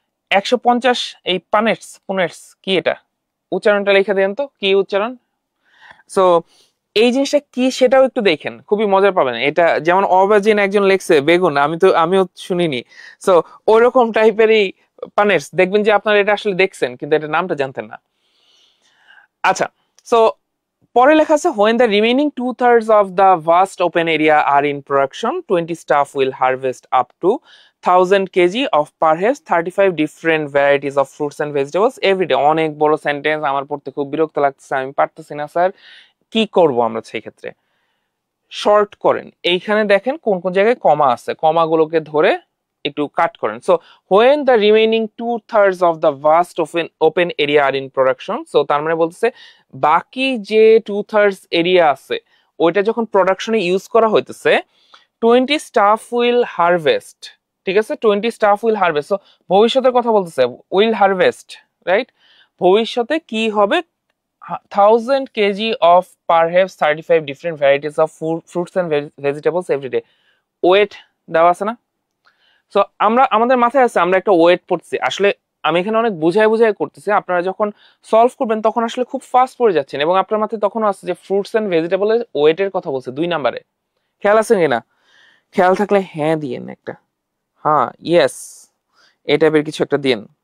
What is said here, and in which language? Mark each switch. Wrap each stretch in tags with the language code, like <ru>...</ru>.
<bn>150 এই পুনেটস কি এটা? উচ্চারণটা লিখে দেন তো, কি উচ্চারণ? সো এই জিনিসটা কি সেটাও একটু দেখেন, খুবই মজার পাবেন। এটা যেমন অবাজিন একজন লেখছে বেগুন, আমিও শুনিনি। সো ওইরকম টাইপেরই পানেটস দেখবেন যে আপনারা এটা আসলে দেখছেন কিন্তু এটা নামটা জানতেন না। আচ্ছা, সো পরে লেখা আছে</bn> <en>when the remaining 2/3 of the vast open area are in production 20 staff will harvest up to 1,000 kg of perhaps 35 different varieties of fruits and vegetables every day.</en> <bn>অনেক বড় সেন্টেন্স, আমার পড়তে খুব বিরক্ত লাগছে, আমি পারতেছি না স্যার। কি করব আমরা সেই ক্ষেত্রে? শর্ট করেন, এইখানে দেখেন কোন কোন জায়গায় কমা আছে, কমাগুলোকে ধরে একটু কাট করেন। So</bn> <en>when the remaining 2/3 of the vast open area are in production,</en> <bn>so তার মানে বলতেছে বাকি যে 2/3 এরিয়া আছে ওইটা যখন প্রোডাকশনে ইউজ করা হইতেছে</bn> <en>20 staff will harvest.</en> <bn>ঠিক আছে, 20 স্টাফ উইল হারভেস্ট। সো ভবিষ্যতের কথা বলতেছে, উইল হারভেস্ট, রাইট? ভবিষ্যতে কি হবে?</bn> <en>1,000 kg of perhaps 35 different varieties of fruits and vegetables every day.</en> <bn>Wait দেওয়া আছে না? সো আমরা আমাদের মাথায় আছে আমরা একটা ওয়েট পড়ছি, আসলে আমি এখানে অনেক বুঝাই করতেছি, আপনারা যখন সলভ করবেন তখন আসলে খুব ফাস্ট পড়ে যাচ্ছেন এবং আপনার মাথায় তখনও আছে যে ফ্রুটস এন্ড ভেজিটেবলের ওয়েটের কথা বলছে 2 নাম্বারে। খেয়াল আছে কিনা? খেয়াল থাকলে হ্যাঁ দিয়েন একটা, হ্যাঁ ইয়েস এই টাইপের কিছু একটা দিন।</bn>